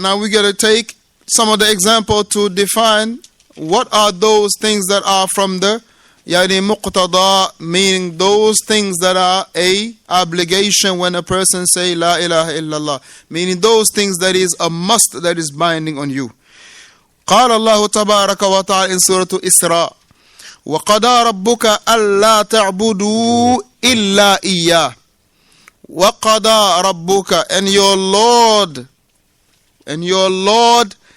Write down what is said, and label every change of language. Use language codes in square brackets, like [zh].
[en] Now we got to take some of the example to define what are those things that are from the Yani muqtada, meaning those things that are a obligation when a person say La ilaha illallah, meaning those things that is a must, that is binding on you. [ar] قال الله تبارك وتعالى [en] in Surah Isra, [ar] وَقَضَى رَبُّكَ أَلَّا تَعْبُدُوا إِلَّا إِيَّاهُ. وَقَضَى رَبُّكَ, [en] and your Lord, qada, He has legislated,